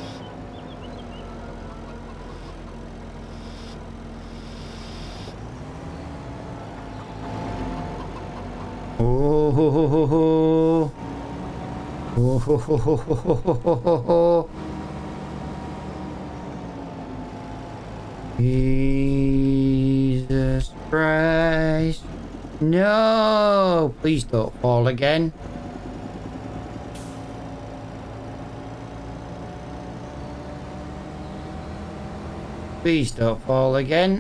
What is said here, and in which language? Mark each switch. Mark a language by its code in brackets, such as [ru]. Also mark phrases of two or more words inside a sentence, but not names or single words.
[en] Oh, ho, ho, ho, ho. Oh, ho, ho, ho, ho, ho, ho, ho, ho. Jesus Christ. No, please don't fall again. Please don't fall again.